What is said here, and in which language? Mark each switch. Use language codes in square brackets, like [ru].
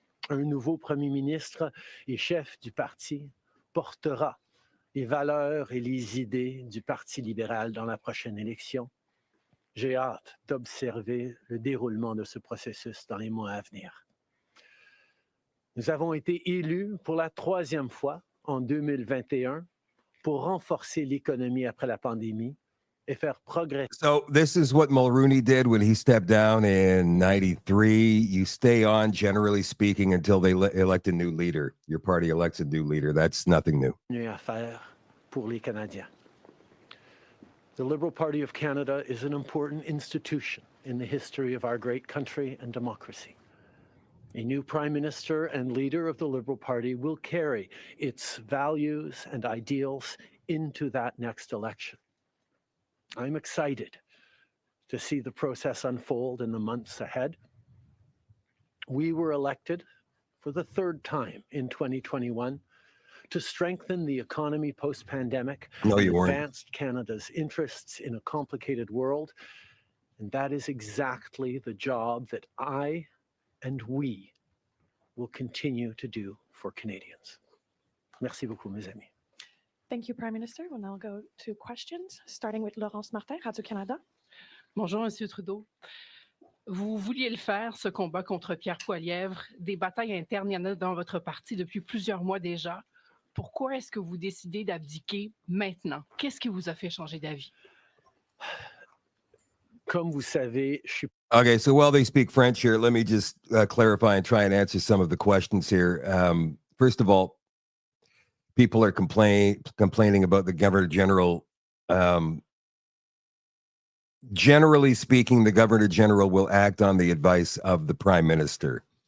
[fr] Un nouveau premier ministre et chef du parti portera les valeurs et les idées du Parti libéral dans la prochaine élection. J'ai hâte d'observer le déroulement de ce processus dans les mois à venir. Nous avons été élus pour la troisième fois en 2021 pour renforcer l'économie après la pandémie et faire progresser. [en] So this is what Mulrooney did when he stepped down in 93. You stay on, generally speaking, until they elect a new leader. Your party elects a new leader. That's nothing new. [fr] À faire pour les Canadiens. [en] The Liberal Party of Canada is an important institution in the history of our great country and democracy. A new Prime Minister and leader of the Liberal Party will carry its values and ideals into that next election. I'm excited to see the process unfold in the months ahead. We were elected for the third time in 2021 to strengthen the economy post-pandemic and advanced Canada's interests in a complicated world. And that is exactly the job that I and we will continue to do for Canadians. [fr] Merci beaucoup, mes amis. [en] Thank you, Prime Minister. We'll now go to questions, starting with Laurence Martin, Radio-Canada. [fr] Bonjour, Monsieur Trudeau. Vous vouliez le faire, ce combat contre Pierre Poilievre. Des batailles internes, il y en a dans votre parti depuis plusieurs mois déjà. Pourquoi est-ce que vous décidez d'abdiquer maintenant? Qu'est-ce qui vous a fait changer d'avis? Comme vous savez, je suis... [en] Okay, so while they speak French here, let me just clarify and try and answer some of the questions here. First of all, people are complaining about the Governor General. Generally speaking, the Governor General will act on the advice of the Prime Minister.